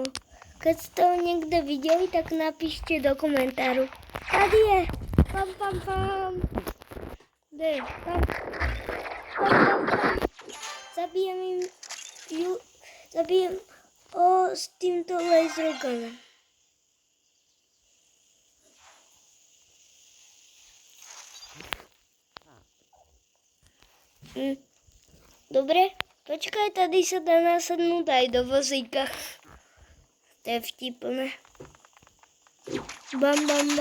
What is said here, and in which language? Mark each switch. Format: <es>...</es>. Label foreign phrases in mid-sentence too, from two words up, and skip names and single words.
<cs>Keď jste ho někde viděli, tak napište do komentáru. Tady je. Pam. Kde je? Pam.</cs> <sk>Zabijem ho s tímto lasergunem. Dobre, počkaj, tady sa dá nasadnúť aj do vozíka. To je vtipné. Bam.</sk>